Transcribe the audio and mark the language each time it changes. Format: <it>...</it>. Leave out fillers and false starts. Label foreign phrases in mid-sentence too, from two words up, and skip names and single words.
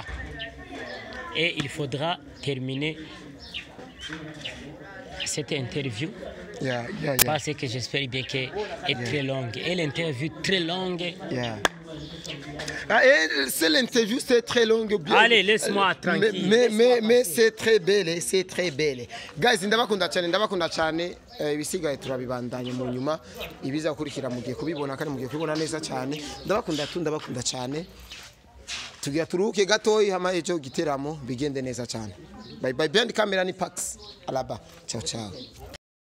<fr>Et il faudra terminer cette interview. Yeah. Parce que j'espère bien qu'elle est très longue. Et l'interview très longue. C'est l'interview, c'est très longue. Allez, laisse-moi tranquille. Mais c'est très belle, c'est très belle.</fr> <rn>Guys, ndabakunda cyane ibisigaye turabibandanya mu nyuma ibiza gukurikira mugiye kubibona kandi mugiye kubibona neza cyane. Ndabakunda cyane. Tugiye turuke gatoyi hama ejo giteramo bigende neza cyane.</rn> <en>Bye bye, behind camera ni Pax Alaba.</en> <it>Ciao ciao.</it>